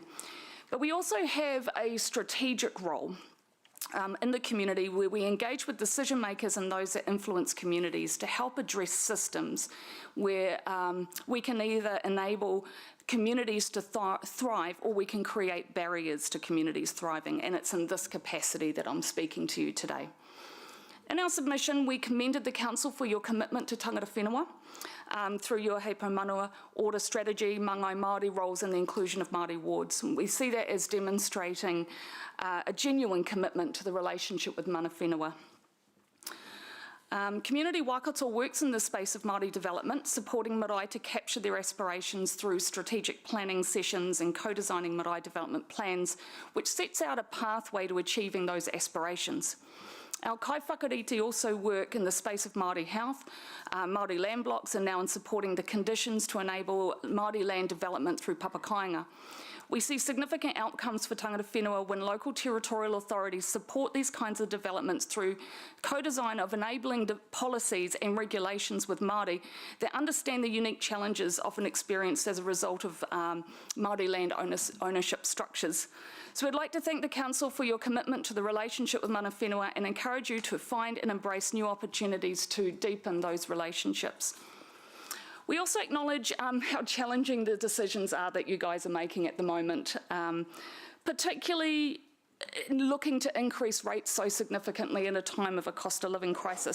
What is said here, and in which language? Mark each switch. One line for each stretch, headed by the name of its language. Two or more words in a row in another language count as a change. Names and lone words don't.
English: But we also have a strategic role in the community where we engage with decision makers and those that influence communities to help address systems where we can either enable communities to thrive or we can create barriers to communities thriving, and it's in this capacity that I'm speaking to you today. In our submission, we commended the Council for your commitment to
Māori: tangata whenua
English: through your Hei Paumanua order strategy,
Māori: Mangai Māori
English: roles and the inclusion of Māori wards. We see that as demonstrating a genuine commitment to the relationship with
Māori: mana whenua.
English: Community Waikato works in the space of Māori development, supporting marae to capture their aspirations through strategic planning sessions and co-designing marae development plans, which sets out a pathway to achieving those aspirations. Our
Māori: kai whakarite
English: also work in the space of Māori health. Māori land blocks are now in supporting the conditions to enable Māori land development through papakainga. We see significant outcomes for
Māori: tangata whenua
English: when local territorial authorities support these kinds of developments through co-design of enabling policies and regulations with Māori that understand the unique challenges often experienced as a result of Māori land ownership structures. So we'd like to thank the Council for your commitment to the relationship with
Māori: mana whenua
English: and encourage you to find and embrace new opportunities to deepen those relationships. We also acknowledge how challenging the decisions are that you guys are making at the moment, particularly looking to increase rates so significantly in a time of a cost of living crisis.